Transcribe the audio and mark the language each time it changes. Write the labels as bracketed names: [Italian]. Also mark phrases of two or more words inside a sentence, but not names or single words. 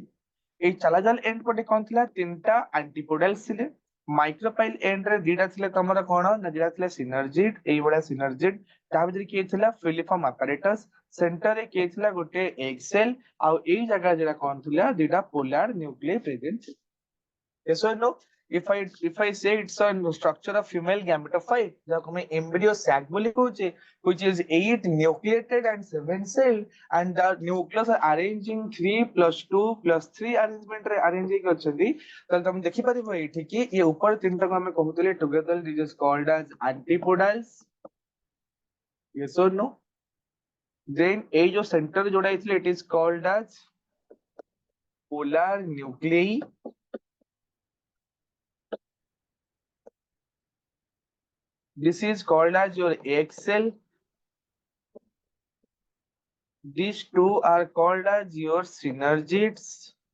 [Odia] এই [English] chalazal end [Odia] পଟେ କଣ ଥିଲା ତିନିଟା antipodals ଥିଲେ [English] micropylar end [Odia] ରେ ଦିଟା ଥିଲେ ତମର କଣ ନା ଦିଟା ଥିଲେ ସିନର୍ଜିଡ ଏଇଭଳିଆ ସିନର୍ଜିଡ ତା ଭିତରେ କିଏ ଥିଲା [English] filiform apparatus [Odia] ସେଣ୍ଟରରେ କିଏ ଥିଲା ଗୋଟେ [English] egg cell [Odia] ଆଉ ଏଇ ଜାଗା ଯେଟା କଣ ଥିଲା ଦିଟା [English] polar nucleus present yes or no if I say it's a structure of female gametophyte [Odia] ଯାହାକୁ ଆମେ [English] embryo sac [Odia] ବୋଲି କହୁଛେ [English] which is 8 nucleated and 7 celled and the nucleus are arranging 3 plus 2 plus 3 arrangement ରେ arrange [Odia] ହେଇକି ଅଛନ୍ତି ତାହେଲେ ତମେ ଦେଖିପାରିବ ଏଇଠି କି ଇଏ ଉପର ତିନିଟାକୁ ଆମେ କହୁଥିଲେ [English] together this is called as antipodals yes or no then [Odia] ଏଇ ଯୋଉ [English] center [Odia] ଯୋଉଟା ହେଇଥିଲା [English] it is called as polar nuclei. This is called as your egg cell. These two are called as your synergids.